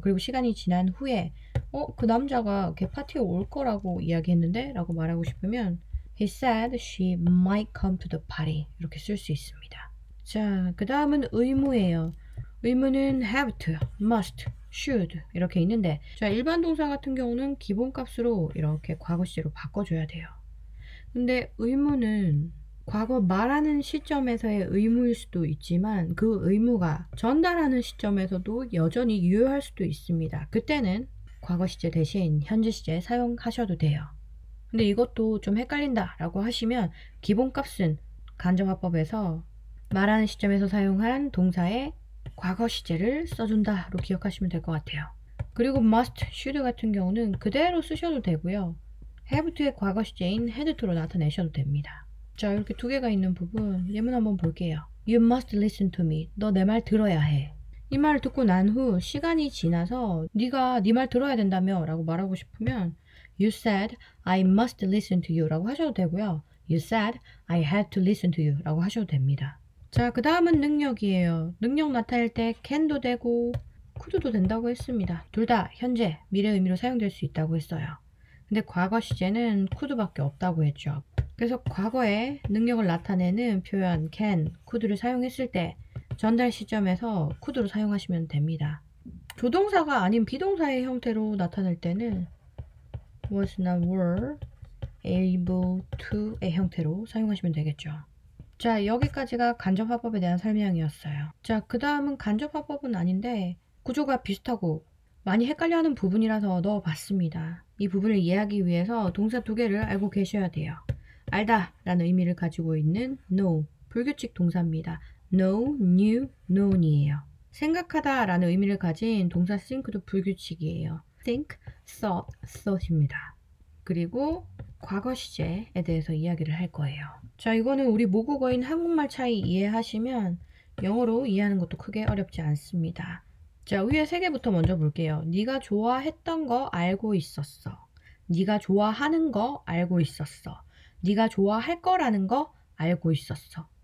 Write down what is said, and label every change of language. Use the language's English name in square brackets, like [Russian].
[Korean] 그리고 시간이 지난 후에 그 남자가 걔 파티에 올 거라고 이야기했는데? 라고 말하고 싶으면 [English] He said she might come to the party [Korean] 이렇게 쓸 수 있습니다. 자, 그 다음은 의무예요. 의무는 have to, must, should 이렇게 있는데 자, 일반 동사 같은 경우는 기본값으로 이렇게 과거 시제로 바꿔줘야 돼요. 근데 의무는 과거 말하는 시점에서의 의무일 수도 있지만 그 의무가 전달하는 시점에서도 여전히 유효할 수도 있습니다. 그때는 과거 시제 대신 현재 시제 사용하셔도 돼요. 근데 이것도 좀 헷갈린다 라고 하시면 기본값은 간접화법에서 말하는 시점에서 사용한 동사의 과거 시제를 써준다로 기억하시면 될 것 같아요. 그리고 must, should 같은 경우는 그대로 쓰셔도 되고요. have to의 과거 시제인 had to로 나타내셔도 됩니다. 자, 이렇게 두 개가 있는 부분 예문 한번 볼게요. [English] You must listen to me. [Korean] 너 내 말 들어야 해. 이 말을 듣고 난 후 시간이 지나서 네가 네 말 들어야 된다며 라고 말하고 싶으면 [English] You said I must listen to you [Korean] 라고 하셔도 되고요. [English] You said I had to listen to you [Korean] 라고 하셔도 됩니다. 자, 그 다음은 능력이에요. 능력 나타낼 때 can도 되고 could도 된다고 했습니다. 둘 다 현재, 미래 의미로 사용될 수 있다고 했어요. 근데 과거 시제는 could밖에 없다고 했죠. 그래서 과거에 능력을 나타내는 표현 can, could를 사용했을 때 전달 시점에서 could로 사용하시면 됩니다. 조동사가 아닌 비동사의 형태로 나타낼 때는 was나 were, able to의 형태로 사용하시면 되겠죠. 자, 여기까지가 간접화법에 대한 설명이었어요. 자, 그 다음은 간접화법은 아닌데 구조가 비슷하고 많이 헷갈려하는 부분이라서 넣어봤습니다. 이 부분을 이해하기 위해서 동사 두 개를 알고 계셔야 돼요. 알다 라는 의미를 가지고 있는 know, 불규칙 동사입니다. know, knew, known이에요. 생각하다 라는 의미를 가진 동사 think도 불규칙이에요. think, thought, thought입니다. 그리고 과거 시제에 대해서 이야기를 할 거예요. 자, 이거는 우리 모국어인 한국말 차이 이해하시면 영어로 이해하는 것도 크게 어렵지 않습니다. 자, 위에 세 개부터 먼저 볼게요. 네가 좋아했던 거 알고 있었어. 네가 좋아하는 거 알고 있었어. 네가 좋아할 거라는 거 알고 있었어.